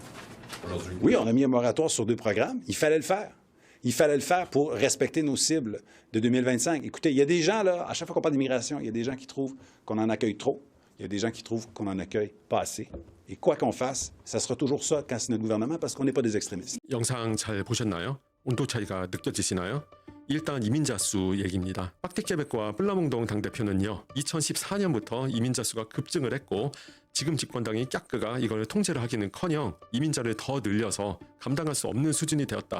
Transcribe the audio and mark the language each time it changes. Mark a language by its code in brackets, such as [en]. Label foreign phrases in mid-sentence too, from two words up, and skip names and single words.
[fr] Oui, on a mis un moratoire sur 2 programmes. Il fallait le faire. Il fallait le faire pour respecter nos cibles de 2025. Écoutez, il y a des gens, là, à chaque fois qu'on parle d'immigration, il y a des gens qui trouvent qu'on en accueille trop. Il y a des gens qui trouvent qu'on en accueille pas assez. Et quoi qu'on fasse, ça sera toujours ça quand c'est notre gouvernement parce qu'on n'est pas des extrémistes. [ko] 영상 잘 보셨나요? 온도 차이가 느껴지시나요? 일단 이민자 수 얘기입니다. 빡티케벡과 플라몽동 당대표는요, 2014년부터 이민자 수가 급증을 했고 지금 집권당인 깍그가 이걸 통제를 하기는커녕 이민자를 더 늘려서 감당할 수 없는 수준이 되었다.